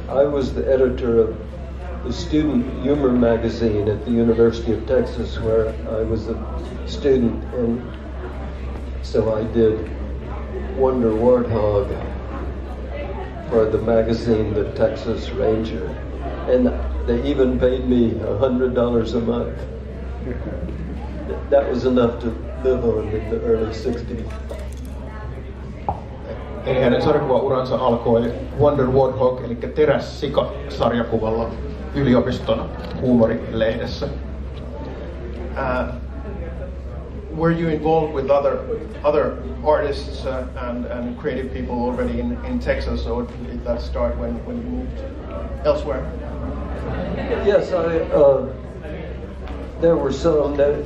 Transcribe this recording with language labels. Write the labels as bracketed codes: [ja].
[en] I was the editor of the student humor magazine at the University of Texas, where I was a student, and so I did Wonder Wart-Hog for the magazine, the Texas Ranger, and they even paid me $100 a month. That was enough to live on in the early 60s. [fi] Eli hänen sarjakuvauransa alkoi Wonder Wart-Hog, eli Terässika-sarjakuvalla yliopiston huumorilehdessä. [en] Were you involved with other artists and creative people already in Texas, or did that start when you moved elsewhere? Yes, there were some.